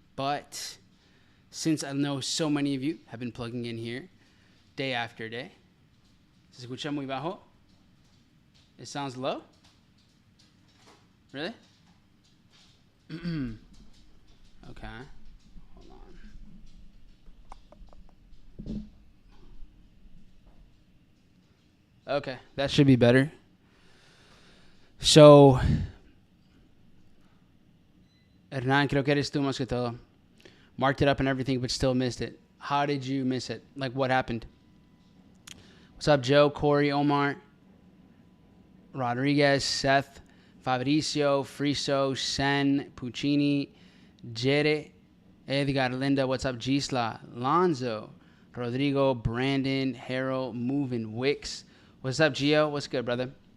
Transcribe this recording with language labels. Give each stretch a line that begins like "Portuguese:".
English: But since I know so many of you have been plugging in here day after day,
Spanish: ¿se escucha muy bajo?
English: It sounds low? Really? Okay. Hold on. Okay, that should be better.
Spanish: So, Hernan, creo que eres tú más que todo.
English: Marked it up and everything, but still missed it. How did you miss it? Like, what happened? What's up, Joe, Corey, Omar, Rodriguez, Seth, Fabricio, Friso, Sen, Puccini, Jere, Edgar, Linda, what's up, Gisla, Lonzo, Rodrigo, Brandon, Harold, Moving, Wicks. What's up, Gio? What's good, brother?